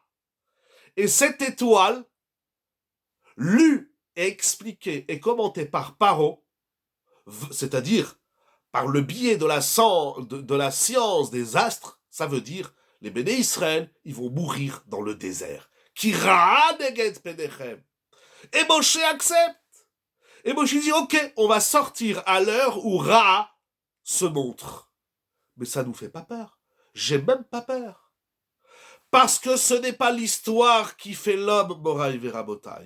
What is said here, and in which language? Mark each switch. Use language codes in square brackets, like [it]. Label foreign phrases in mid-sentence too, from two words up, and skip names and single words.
[fr] Et cette étoile, lue et expliquée et commentée par Paro, c'est-à-dire par le biais de la science des astres, ça veut dire les béné Israël, ils vont mourir dans le désert. [he] כי רעה נגד פניכם. [fr] Et Moshe accepte. Et Moshe dit, ok, on va sortir à l'heure où Ra se montre. Mais ça nous fait pas peur. J'ai même pas peur. Parce que ce n'est pas l'histoire qui fait l'homme, [he] מורי ורבותי.